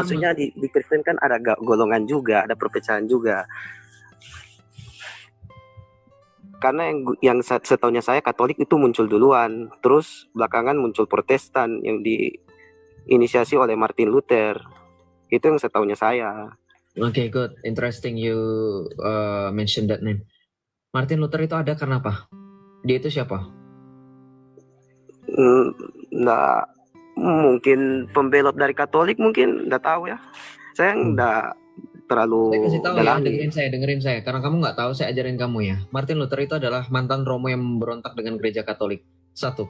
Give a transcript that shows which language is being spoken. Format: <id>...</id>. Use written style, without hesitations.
<id>Maksudnya di Kristen kan ada golongan juga, ada perpecahan juga. Karena yang setahunya saya Katolik itu muncul duluan, terus belakangan muncul Protestan yang diinisiasi oleh Martin Luther. Itu yang setahunya saya.</id> <en>Okay, good. Interesting you mention that name.</en> <id>Martin Luther itu ada karena apa? Dia itu siapa? Nggak, mungkin pembelot dari Katolik mungkin, nggak tahu ya. Saya nggak terlalu saya kasih tahu dalam. Ya, dengerin saya. Karena kamu nggak tahu, saya ajarin kamu ya. Martin Luther itu adalah mantan Romo yang memberontak dengan gereja Katolik. Satu.</id>